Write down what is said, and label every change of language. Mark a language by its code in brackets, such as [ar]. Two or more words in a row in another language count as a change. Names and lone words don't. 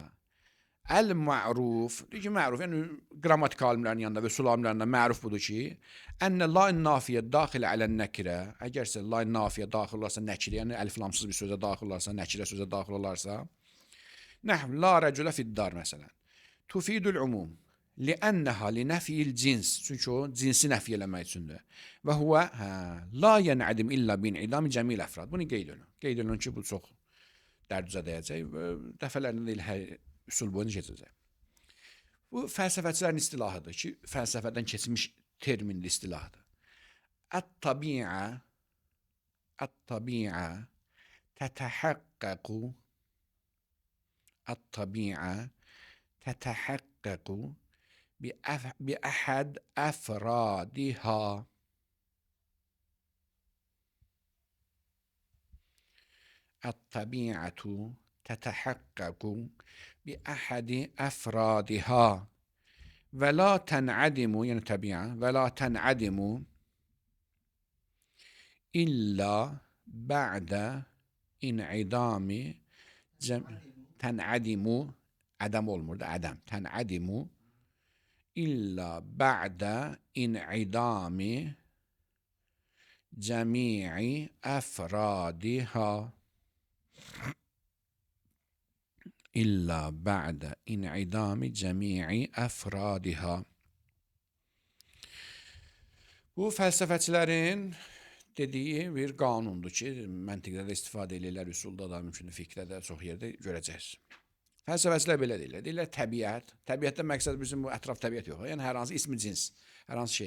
[az] Əl-ma'ruf, deyir ki, ma'ruf, yəni qrammatik alimlərin yanında və usul alimlərində ma'ruf budur ki, [ar] أن لا النافية داخل على النكرة, [az] əgərsə la-in nafiyə daxil olarsa nəkirə, yəni əliflamsız bir sözə daxil olarsa, nəkirə sözə daxil olarsa, nəhv, [ar] لا رجل في الدار, [az] məsələn, [ar] تفيد العموم. لأنها لنفي الجنس [az] çünkü o cinsi nəfi eləmək üçündür. [ar] وهو لا ينعدم إلا بانعدام جميع الأفراد. [az] Bunu qeyd edin. Qeyd edin ki, bu çox dərdüzə dəyəcək və dəfələrində deyil, hər üsul boyunca keçəcək. Bu fəlsəfəçilərin istilahıdır ki, fəlsəfədən keçmiş terminli istilahdır. [ar] الطبيعة تتحقق بأحد أفرادها الطبيعة تتحقق بأحد أفرادها ولا تنعدم يعني طبيعة ولا تنعدم إلا بعد انعدام تنعدم عدم [az] olmur da adam [ar] تنعدم إلا بعد انعدام جميع أفرادها إلا بعد انعدام جميع أفرادها. [az] Bu fəlsəfəçilərin dediyi bir qanundur ki, məntiqdə də istifadə edirlər, üsulda da, mümkün fiqdə də çox yerdə görəcəksiniz. Fəlsəfəçilər belə deyirlər. Deyirlər təbiət. Təbiətdən məqsəd bizim bu ətraf təbiət yox. Yəni hər hansı ismi cins, hər hansı şey.